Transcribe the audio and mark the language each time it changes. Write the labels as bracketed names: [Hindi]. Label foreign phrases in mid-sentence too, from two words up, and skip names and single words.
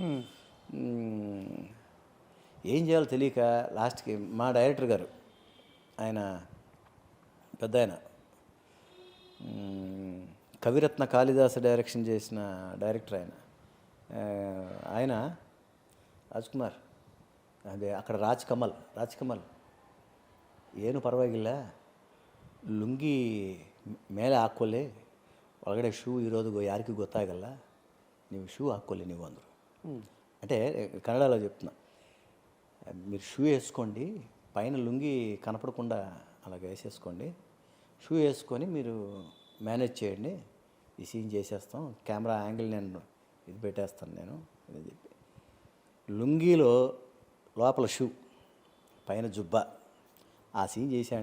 [Telugu] ఏం చేయాలో తెలియక లాస్ట్కి మా డైరెక్టర్ గారు, ఆయన పెద్ద ఆయన, కవిరత్న కాళిదాసు డైరెక్షన్ చేసిన డైరెక్టర్ ఆయన ರಾಜ್ ಕುಮಾರ್, అదే అక్కడ ರಾಜ್ ಕಮಲ್ [Kannada] ಏನು ಪರವಾಗಿಲ್ಲ, ಲುಂಗಿ ಮೇಲೆ ಹಾಕ್ಕೊಳ್ಳಿ, ಒಳಗಡೆ ಶೂ ಇರೋದು ಯಾರಿಗೂ ಗೊತ್ತಾಗಲ್ಲ, ನೀವು ಶೂ ಹಾಕ್ಕೊಳ್ಳಿ ನೀವು ಅಂದರು. [Telugu] అంటే కన్నడలో చెప్తున్నా, మీరు షూ వేసుకోండి, పైన లుంగి కనపడకుండా అలాగ వేసేసుకోండి, షూ వేసుకొని మీరు మేనేజ్ చేయండి, ఈ సీన్ చేసేస్తాం, కెమెరా యాంగిల్ నేను ఇది పెట్టేస్తాను నేను అని చెప్పి, లుంగీలో లోపల షూ పైన జుబ్బా ఆ సీన్ చేశాను.